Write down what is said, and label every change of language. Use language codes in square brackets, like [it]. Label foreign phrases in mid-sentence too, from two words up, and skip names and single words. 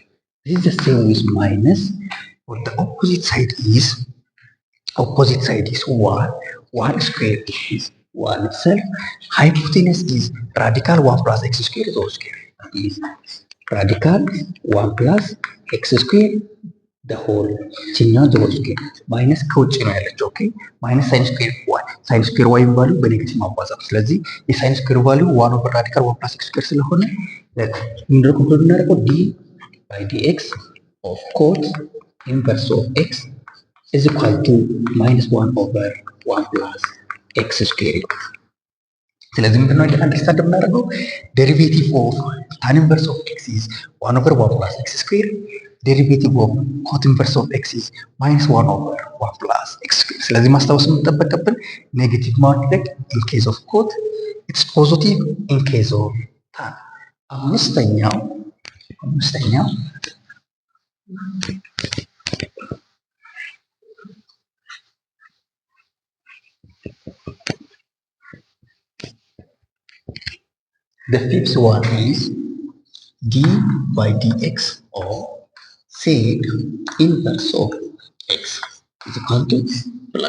[en] This is the same with minus, but the opposite side is 1. 1 square is 1 itself. Hypotenuse is radical 1 plus x square whole square. That is radical 1 plus x square the whole ችኛው the whole square [am] ማይነስ ከውጭ ነው ያለችው። [en] okay minus sine square y sine square y value [am] በኔጌቲቭ ማባዛት። ስለዚህ [en] sine square value 1 over radical 1 plus x square [am] ስለሆነ ምንድነው ኮምፕሊት እናደርገው [en] d by dx of cot inverse of x is equal to minus 1 over 1 plus x square. [am] ስለዚህ ምንድነው አንደርስታንድ የምናደርገው [en] derivative of tan inverse of x is 1 over 1 plus x square. derivative of cot inverse of x is minus 1 over 1 plus x square። [am] ስለዚህ ማስታወስ የምንጠበቅብን ኔጌቲቭ ማድረግ [en] in case of cot it's positive in case of tan። አምስተኛው the fifth one is d by dx of sec inverse of x is equal to plus.